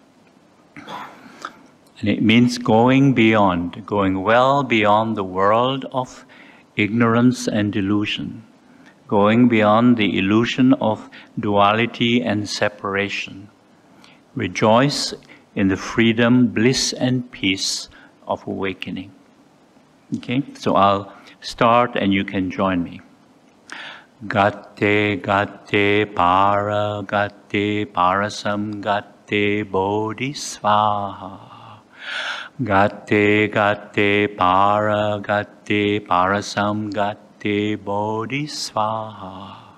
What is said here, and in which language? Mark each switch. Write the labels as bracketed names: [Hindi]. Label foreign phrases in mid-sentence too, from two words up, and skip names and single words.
[English] And it means going well beyond the world of ignorance and delusion, going beyond the illusion of duality and separation. Rejoice in the freedom, bliss, and peace of awakening. Okay, so I'll start and you can join me. [Sanskrit] गते, गते, पार, गते, पारसं, गते, बोधिस्वाहा. गते, गते, पार, गते, पारसं, गते, बोधिस्वाहा.